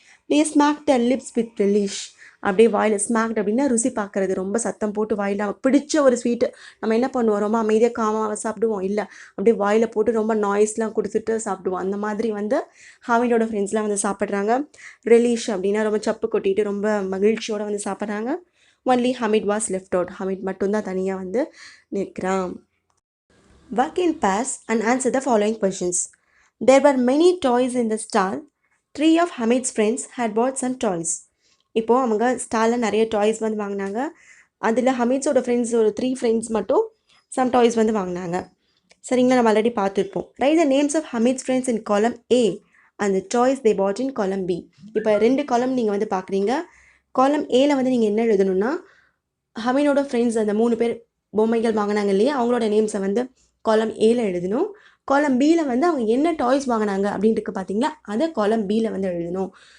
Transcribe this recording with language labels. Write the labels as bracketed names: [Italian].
[English] They smack the lips with relish. [Tamil] அப்படியே வாயில் ஸ்மாக்ட் அப்படின்னா ருசி பார்க்குறது, ரொம்ப சத்தம் போட்டு வாயில் நமக்கு பிடிச்ச ஒரு ஸ்வீட்டு நம்ம என்ன பண்ணுவோம், ரொம்ப அமைதியாக காமாக சாப்பிடுவோம், இல்லை அப்படியே வாயில் போட்டு ரொம்ப நாய்ஸ்லாம் கொடுத்துட்டு சாப்பிடுவோம். அந்த மாதிரி வந்து ஹாமிடோட ஃப்ரெண்ட்ஸ்லாம் வந்து சாப்பிட்றாங்க. ரிலீஷ் அப்படின்னா ரொம்ப சப்பு கொட்டிட்டு ரொம்ப மகிழ்ச்சியோடு வந்து சாப்பிட்றாங்க. [English] Only Hamid was left out. [Tamil] Hameed மட்டும்தான் தனியாக வந்து நிற்கிறான். [English] Work in pairs and answer the following questions. There were many toys in the stall. 3 of Hamid's friends had bought some toys. [Tamil] இப்போது அவங்க ஸ்டாலில் நிறைய டாய்ஸ் வந்து வாங்கினாங்க. அதில் ஹமீட்ஸோட ஃப்ரெண்ட்ஸ் ஒரு 3 ஃப்ரெண்ட்ஸ் மட்டும் சம் டாய்ஸ் வந்து வாங்கினாங்க. சரிங்களா, நம்ம ஆல்ரெடி பார்த்துருப்போம். [English] Write the names of Hamid's friends in column A and the toys they bought in column B. [Tamil] இப்போ 2 காலம் நீங்கள் வந்து பார்க்குறீங்க. காலம் ஏல வந்து நீங்கள் என்ன எழுதணும்னா ஹமீடோட ஃப்ரெண்ட்ஸ் அந்த 3 பேர் பொம்மைகள் வாங்கினாங்க இல்லையா, அவங்களோட நேம்ஸை வந்து காலம் ஏல எழுதணும். காலம் பியில் வந்து அவங்க என்ன டாய்ஸ் வாங்கினாங்க அப்படின்ட்டு பார்த்தீங்களா, அதை காலம் பியில் வந்து எழுதணும்.